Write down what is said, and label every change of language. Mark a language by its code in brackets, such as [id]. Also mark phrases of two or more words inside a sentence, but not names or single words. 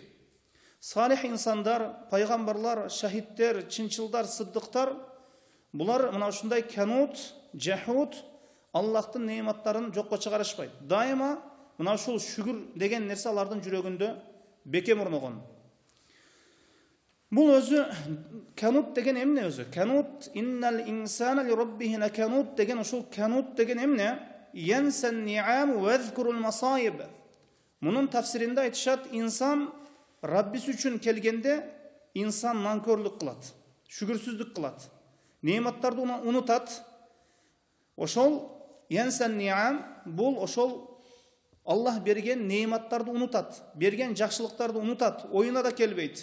[ky] Салих инсандар, пайгамбарлар, шахидтер, чынчылдар, сыддыктар, булар мына ушундай канут, жахут, Аллахтын неиматтарын жокко чыгарышпайт. Дайыма мына ушул шүгүр деген нерсе алардын жүрөгүндө бекем орногон. Бул өзү канут деген эмне өзү? Канут, [ar] إن الإنسان لربه لكنود [ky] деген ушул канут деген эмне? [ar] ينسى النعم ويذكر المصائب. [ky] Мунун тафсиринде айтышат, инсан Раббис үчүн келгенде инсан нанкөрлүк кылат, шүгүрсүздүк кылат, неиматтарды унутат. Ошол [ar] ينسى النعم, [ky] бул ошол Аллах берген неиматтарды унутат, берген жакшылыктарды унутат, оюна да келбейт.